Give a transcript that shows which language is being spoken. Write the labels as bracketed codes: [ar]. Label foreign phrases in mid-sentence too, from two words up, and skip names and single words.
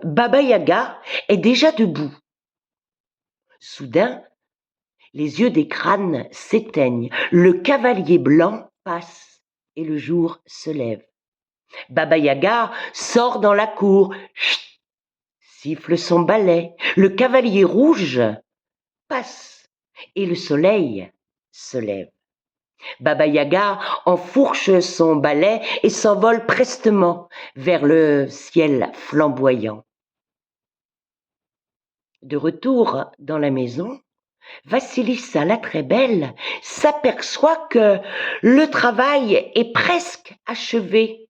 [fr] Baba Yaga est déjà debout. Soudain, les yeux des crânes s'éteignent, le cavalier blanc passe et le jour se lève. Baba Yaga sort dans la cour, chut, siffle son balai. Le cavalier rouge passe et le soleil se lève. Baba Yaga enfourche son balai et s'envole prestement vers le ciel flamboyant. De retour dans la maison, Vassilissa la très belle s'aperçoit que le travail est presque achevé.